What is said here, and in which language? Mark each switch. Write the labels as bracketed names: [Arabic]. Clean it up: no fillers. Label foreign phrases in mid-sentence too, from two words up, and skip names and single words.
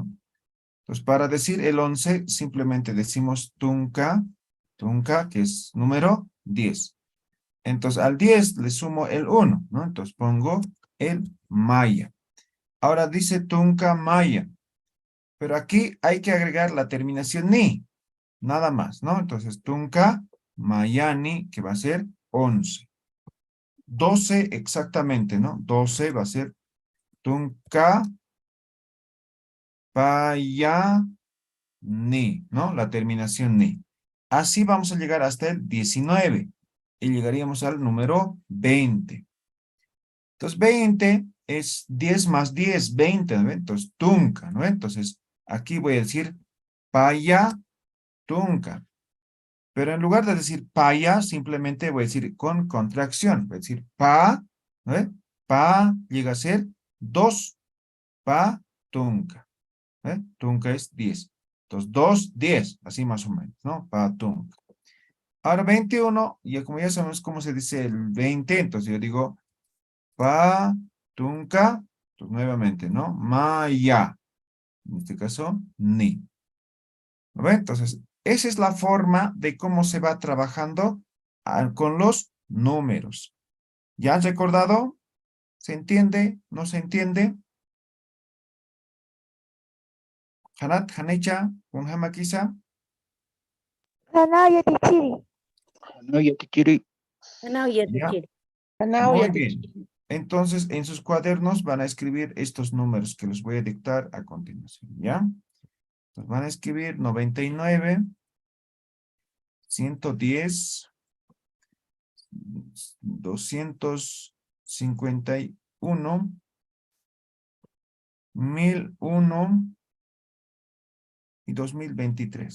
[Spanish] Entonces, para decir el 11, simplemente decimos tunca, que es número 10. Entonces, al 10 le sumo el 1, ¿no? Entonces, pongo el maya. Ahora dice [Aymara] tunca maya. [Spanish] Pero aquí hay que agregar la terminación ni. Nada más, ¿no? Entonces, [Aymara] tunca mayani, [Spanish] que va a ser 11. 12 exactamente, ¿no? 12 va a ser [Aymara] tunca paya ni, [Spanish] ¿no? La terminación ni. Así vamos a llegar hasta el 19 y llegaríamos al número 20. Entonces, 20 es 10 más 10, 20, ¿no? Entonces, tunca, ¿no? Entonces, aquí voy a decir [Aymara] paya tunca. [Spanish] Pero en lugar de decir paya, simplemente voy a decir con contracción. Voy a decir pa, ¿no? Pa llega a ser 2, [Aymara] pa tunca. [Spanish] Tunca es 10. Entonces, 2, 10, así más o menos, ¿no? [Aymara] Pa tunca. [Spanish] Ahora 21, y como ya sabemos cómo se dice el 20, entonces yo digo [Aymara] pa tunca, [Spanish] pues nuevamente, ¿no? Maya. En este caso, ni. ¿No ve? Entonces, esa es la forma de cómo se va trabajando con los números. ¿Ya han recordado? ¿Se entiende? ¿No se entiende? [Aymara] Hanat, Hanecha, Unhama quizá. Hana yatichiri. No yatichiri. [Spanish] Ya, [Aymara] Anao [Spanish] muy bien. [Aymara] yatichiri. [Spanish] Entonces, en sus cuadernos van a escribir estos números que los voy a dictar a continuación, ¿ya? Entonces van a escribir 99, 110, 251, 1001 y 2023.